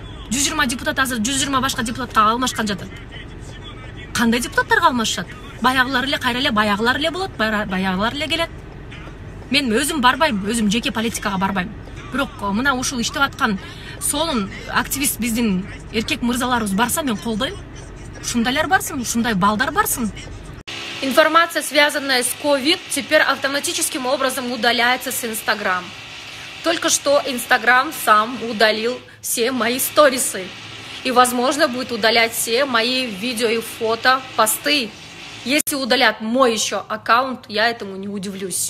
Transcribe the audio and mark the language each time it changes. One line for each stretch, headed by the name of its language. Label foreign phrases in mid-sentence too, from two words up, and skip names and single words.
Kyrgyz: 120 депутат азыр 120 башка депутатка алмашкан жатат. Кандай депутаттарга алмашат? Баягылар эле, кайра эле баягылар эле болот, баягылар эле келет. Мен өзүм барбайм, өзүм жеке политикага барбайм. Бирок мына ушул иштеп аткан сонун активист биздин эркек мырзаларыбыз барса, мен колдойм. Ушундайлар барсын, ушундай балдар барсын.
Russian: Информация, связанная с COVID, теперь автоматическим образом удаляется с Instagram. Только что Instagram сам удалил все мои сторисы. И, возможно, будет удалять все мои видео и фото, посты. Если удалят мой еще аккаунт, я этому не удивлюсь.